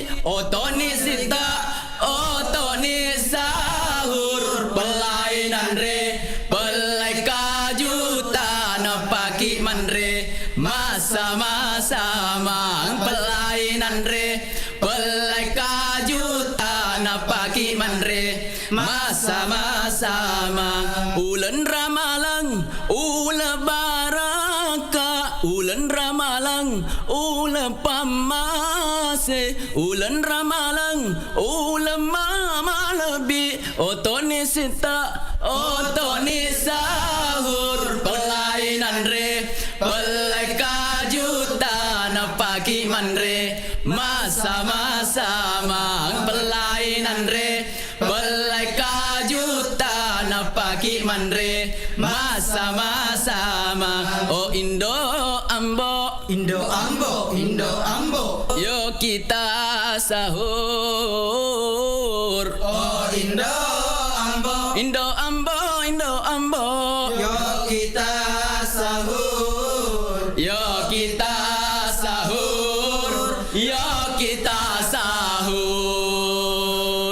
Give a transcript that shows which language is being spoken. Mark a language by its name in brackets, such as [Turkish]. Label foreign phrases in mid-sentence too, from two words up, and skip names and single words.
[Buginese] Otoni sita, otoni sahur. Pelainan re, pelai kajuta napaki manre. Masa-masa mang pelainan re, pelai kajuta napaki manre. Masa-masa mang ulan Ramalang, ula baraka. Ulan Ramalang, ula pamase. Ulan Ramalang, ula mamalabi. Otoni sita, otoni sahur. Pelainan re, pelai kajuta napaki manre. Masa-masa mang pelainan re, pelai kajuta napaki manre. Masa-masa mang. Oh Indo Ambo, Indo Ambo, Indo Ambo. [Indonesian] yuk kita sahur. [Buginese] Oh Indo Ambo, Indo Ambo, Indo Ambo, [Indonesian] yuk kita sahur. yuk kita sahur, yuk kita sahur.